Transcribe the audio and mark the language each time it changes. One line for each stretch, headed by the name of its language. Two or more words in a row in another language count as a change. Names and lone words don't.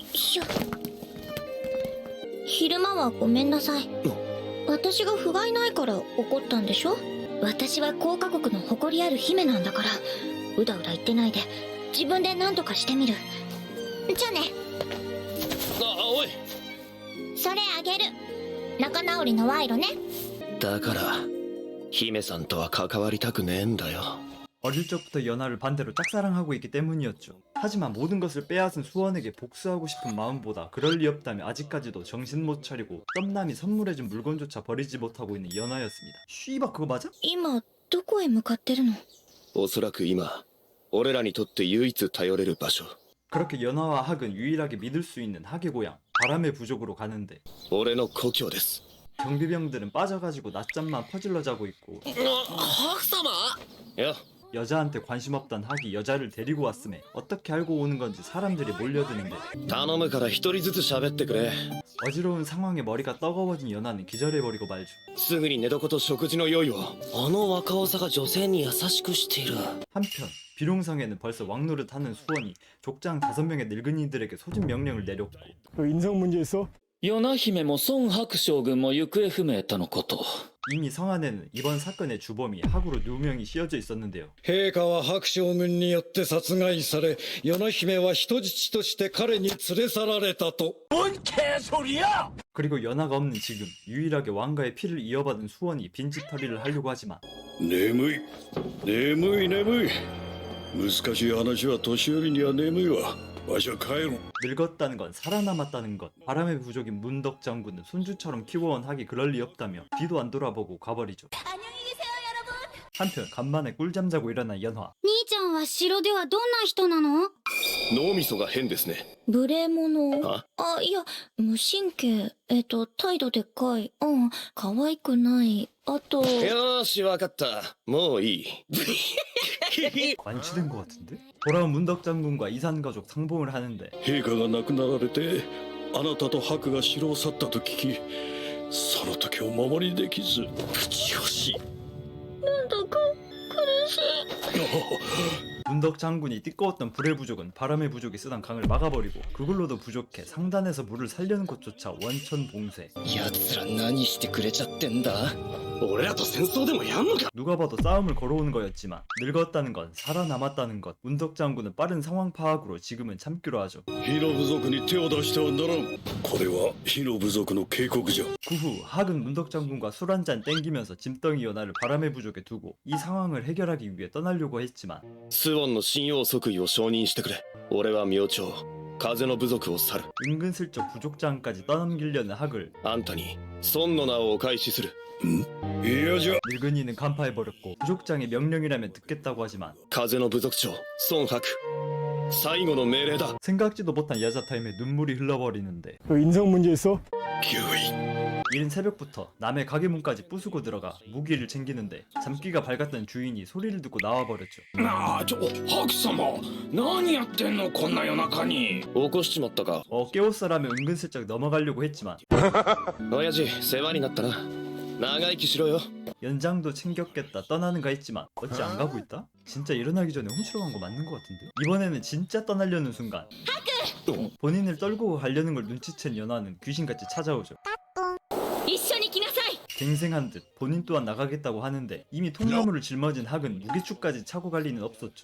Japanese: 昼間はごめんなさい。私が不甲斐ないから怒ったんでしょ。私は高華国の誇りある姫なんだからうだうだ言ってないで自分で何とかしてみる。じゃあね。あ、おい。それあげる。仲直りの賄賂ね。だから姫さんとは関わりたくねえんだよ。
Korean: 어릴 적부터 연하를 반대로 짝사랑하고 있기 때문이었죠. 하지만 모든 것을 빼앗은 수원에게 복수하고 싶은 마음보다 그럴 리 없다며 아직까지도 정신 못 차리고 썸남이 선물해준 물건조차 버리지 못하고 있는 연하였습니다. 쉬바 그거 맞아?
Japanese: 今どこへ向かってるの？おそらく今俺らにとって唯一頼れる場所
Korean: 그렇게 연하와 학은 유일하게 믿을 수 있는 학의 고향 바람의 부족으로 가는데
Japanese: 俺の故郷です。
Korean: 경비병들은 빠져가지고 낮잠만 퍼질러 자고 있고
Japanese: ハク様や
Korean: 여자한테 관심 없던 학이 여자를 데리고 왔음에 어떻게 알고 오는 건지 사람들이 몰려드는데
Japanese: 頼むから一人ずつ喋ってくれ。
Korean: 어지러운 상황에 머리가 떠거워진 연하는 기절해버리고 말죠.
Japanese: すぐに寝床と食事の用意を。あの若尾さが女性に優しくしている。
Korean: 한편 비룡성에는 벌써 왕노릇 하는 수원이 족장 5명의 늙은이들에게 소집 명령을 내렸고 인성 문제 있어?
Japanese: 与那姫も孫白将軍も行方不明とのこと。
Korean: 이미 성안에는 이번 사건의 주범이 학으로 누명이 씌워져 있었는데요.
Japanese: 陛下は白将軍によって殺害され、与那姫は人質として彼に連れ去られたと。
Korean: 그리고 연하가 없는 지금 유일하게 왕가의 피를 이어받은 수원이 빈집털이를 하려고 하지만
Japanese: 眠い眠い眠い。難しい話は年寄りには眠いわ。わしは帰る。
Korean: 늙었다는 건 살아남았다는 것. 바람의 부족인 문덕 장군은 손주처럼 키워온 학이 그럴 리 없다며 뒤도 안 돌아보고 가버리죠. 한편 간만에 꿀잠 자고 일어난 연화.
Japanese: 兄ちゃんは城ではどんな人なの？脳みそが変ですね。無礼者。あいや、無神経。態度でかい。可愛くない。あと。よーしわかった。もういい。
Korean: 완치된 것 같은데? 돌아온 문덕 장군과 이산 가족 상봉을 하는데
Japanese: 陛下が亡くなられて、あなたと白が城を去ったと聞き、その時を守りできず。口惜しい。なんだか苦しい。
Korean: 문덕 장군이 띠꺼웠던 불의 부족은 바람의 부족이 쓰던 강을 막아버리고 그걸로도 부족해 상단에서 물을 살려는 것조차 원천봉쇄.
Japanese: 奴ら何してくれちゃってんだ。俺らと戦争でもやんのか。
Korean: 누가 봐도 싸움을 걸어오는 거였지만 늙었다는 건 살아남았다는 것. 문덕 장군은 빠른 상황 파악으로 지금은 참기로 하죠.
Japanese: 火の部族に手を出してはならん。これは火の部族の警告じゃ。
Korean: 그 후 학은 문덕 장군과 술 한잔 땡기면서 짐덩이 연하를 바람의 부족에 두고 이 상황을 해결하기 위해 떠나려고 했지만
Japanese: スウォンの信用即位を承認してくれ。俺は明朝風の部族を去る。
Korean: 은근슬쩍 부족장까지 떠넘기려는 학을
Japanese: あんたに孫の名をお返しする。いやじゃ。
Korean: 늙은이는 간파해버렸고 부족장의 명령이라면 듣겠다고 하지만
Japanese: 風の部族長孫白最後の命令だ。
Korean: 생각지도 못한 야자 타임에 눈물이 흘러버리는데 인성 문제 있어?
Japanese: 9位。
Korean: 이른 새벽부터 남의 가게 문까지 부수고 들어가 무기를 챙기는데 잠기가 밝았던 주인이 소리를 듣고 나와버렸죠.
Japanese: なあ、白様、何やってんのこんな夜中に。起こしちまったか。
Korean: 깨웠어라며 은근슬쩍 넘어가려고 했지만
Japanese: 親父世話になったな。長生きしろよ。
Korean: 연장도 챙겼겠다 떠나는가 했지만 어찌 안 가고 있다? 진짜 일어나기 전에 훔치러 간 거 맞는 것 같은데? 이번에는 진짜 떠나려는 순간 본인을 떨고 가려는 걸 눈치챈 연하는 귀신같이 찾아오죠.
Japanese: 一緒に来なさい。
Korean: 갱생한 듯 본인 또한 나가겠다고 하는데 이미 통나무를 짊어진 학은 무게추까지 차고 갈 리는 없었죠.